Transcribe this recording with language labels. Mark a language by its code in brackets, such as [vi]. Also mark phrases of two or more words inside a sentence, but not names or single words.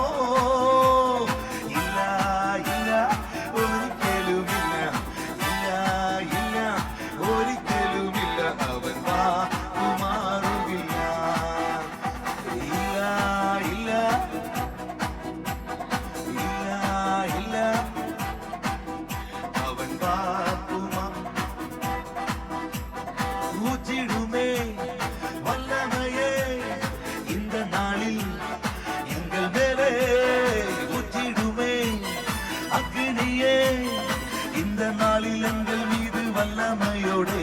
[ml] ഇല്ല ഇല്ല ഒരിക്കലുമില്ല, ഇല്ല ഇല്ല ഒരിക്കലുമില്ല, അവൻ വാക്കുമാറുകില്ല. ഇല്ല ഇല്ല ഇല്ല ഇല്ല അവൻ വാക്കുമാ [ta] ஊற்றிடுமே வல்லமையே இந்த நாளில் எங்கள் மேலே. ஊற்றிடுமே அக்னியே இந்த நாளில் எங்கள் மீது வல்லமையோடே.